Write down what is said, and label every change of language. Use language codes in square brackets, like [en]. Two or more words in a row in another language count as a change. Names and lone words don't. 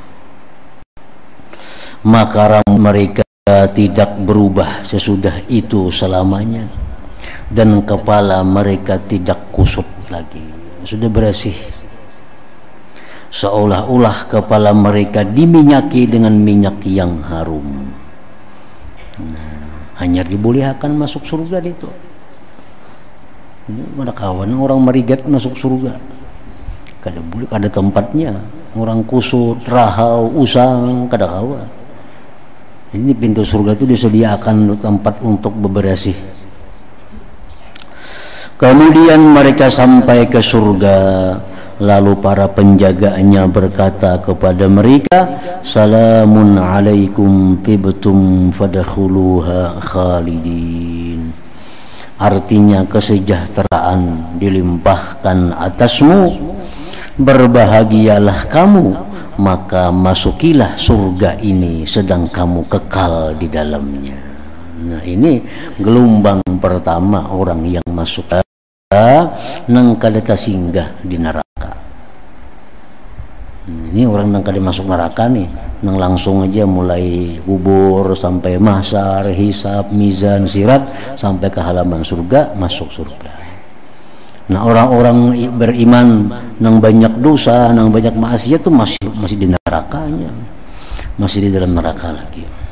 [id] Maka rambut mereka tidak berubah sesudah itu selamanya, dan kepala mereka tidak kusut lagi, sudah bersih. Seolah-olah kepala mereka diminyaki dengan minyak yang harum. Nah, hanya dibolehkan masuk surga itu. [bjn] Ada kawan orang merigat masuk surga, kada boleh, kada tempatnya. Orang kusut, rahau, usang, kada kawa. [id] Ini pintu surga itu disediakan tempat untuk bebersih. Kemudian mereka sampai ke surga, Lalu para penjaganya berkata kepada mereka, [ar] سلام عليكم طبتم فادخلوها خالدين. [id] Artinya kesejahteraan dilimpahkan atasmu, berbahagialah kamu, maka masukilah surga ini sedang kamu kekal di dalamnya. Nah, ini gelombang pertama orang yang masuk nang kadeta singgah di neraka. [bjn] Ini orang nang kada masuk neraka nih, nang langsung aja mulai kubur sampai mahsyar, hisab, mizan, sirat sampai ke halaman surga, masuk surga. [id] Nah, orang-orang beriman nang banyak dosa, nang banyak maksiat tuh masih di nerakanya, masih di dalam neraka lagi.